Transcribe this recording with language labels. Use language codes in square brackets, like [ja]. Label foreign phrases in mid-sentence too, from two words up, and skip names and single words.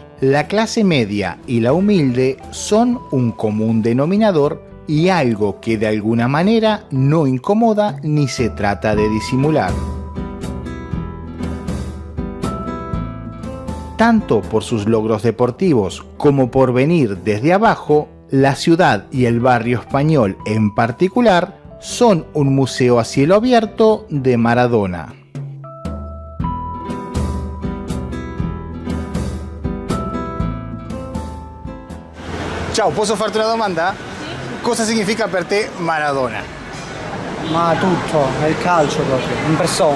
[es] La clase media y la humilde son un común denominador y algo que de alguna manera no incomoda ni se trata de disimular. Tanto por sus logros deportivos como por venir desde abajo, la ciudad y el barrio español en particular son un museo a cielo abierto de Maradona. [it] Ciao, posso farti una domanda? Cosa significa per te Maradona? Ma tutto, è il calcio proprio, in persona.